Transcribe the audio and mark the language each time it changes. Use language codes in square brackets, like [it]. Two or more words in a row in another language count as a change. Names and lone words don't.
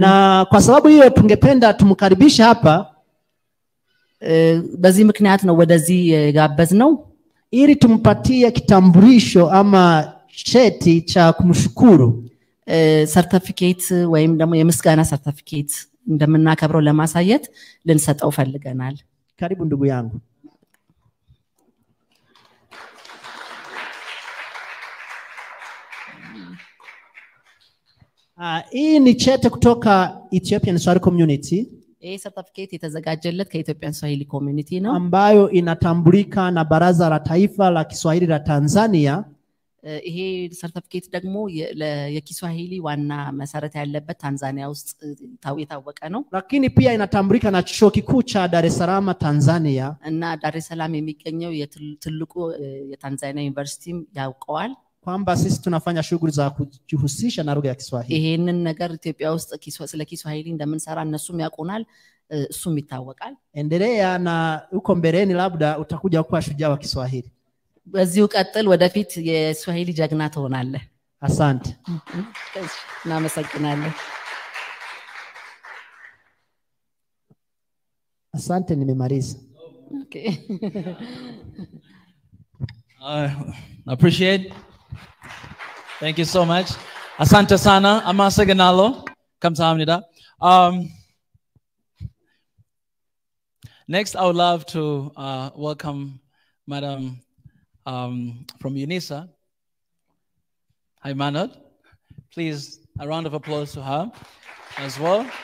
[sw] Na kwa sababu hiyo tungependa tumkaribishe hapa [am] በዚህ ምክንያት ነው ወደዚህ ጋበዝነው [sw] ili tumpatie kitambulisho ama cheti cha kumshukuru. [am] ሰርቲፊኬት ወይም ደግሞ የምስጋና ሰርቲፊኬት እንደምናከብረው ለማሳየት ልንሰጠው ፈልገናል። [sw] Karibu ndugu yangu. Hii ni cheti kutoka Ethiopian Swahili Community. [am] ይሄ ሰርቲፊኬት የተዘጋጀለት ከኢትዮጵያን ስዋሂሊ ኮሚኒቲ ነው [sw] ambayo inatambulika na Baraza la Taifa la Kiswahili la Tanzania. [am] ይሄ ሰርቲፊኬት ደግሞ የኪስዋሂሊ ዋና መሰረት ያለበት ታንዛኒያ ውስጥ የታወቀ ነው። [sw] Lakini pia inatambulika na Chuo Kikuu cha Dar es Salaam Tanzania. [am] እና ዳር es Salaam የሚገኘው የትልቁ የታንዛኒያ ዩኒቨርሲቲም ያውቀዋል [sw] kwamba sisi tunafanya shughuli za kujihusisha na lugha ya Kiswahili. [am] ይሄንን ነገር ኢትዮጵያ ውስጥ ስለ ኪስዋሂሊ እንደምንሰራ እነሱም ያውቁናል እሱም ይታወቃል። [sw] Endelea na uko mbeleni labda utakuja kuwa shujaa wa Kiswahili. [am] በዚሁ ቀጥል ወደፊት የስዋሂሊ ጀግና ትሆናለህ። [sw] Asante. [am] እናመሰግናለን። [sw] Asante nimemaliza. [en] Okay. Appreciate. Thank you so much. [sw] Asante sana. Amasaganalo. [ko] Kamsahamnida. [en] Next, I would love to welcome Madam from UNISA. Hi, Manod. Please, a round of applause to her as well.